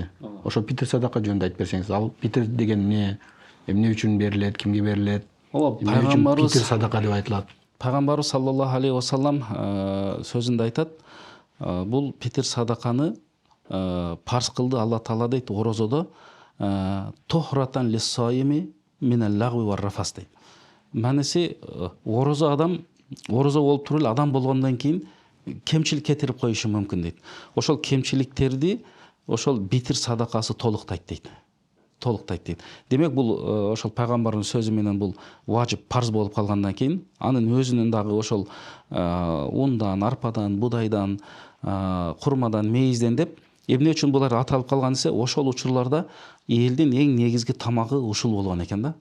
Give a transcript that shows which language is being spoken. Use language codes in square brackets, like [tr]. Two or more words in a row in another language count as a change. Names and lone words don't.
[ky] Ошо питир садака жөнүндө айтып берсеңиз, ал питир деген эмне үчүн берилет, кимге берилет? Пайгамбарыбыз питир садака деп айтылат. Пайгамбарыбыз [ar] صلى الله عليه وسلم [ky] сөзүндө айтат, бул питир садаканы парз кылды Алла Таала дейт орозодо, [ar] طهرة للصائم من اللغو والرفث [ky] дейт. Маниси орозо болуп туруп эле адам болгондон кийин кемчилик кетирип коюшу мүмкүн дейт. Ошол кемчиликтерди ошол питир садакасы толуктайт дейт. Демек бул ошол пайгамбардын сөзү менен бул важип, парз болуп калгандан кийин анын өзүнүн дагы ошол ундан, арпадан, будайдан, курмадан, мейизден деп эмне үчүн булар аталып калган десе, ошол учурларда элдин эң негизги тамагы ушул болгон экен да.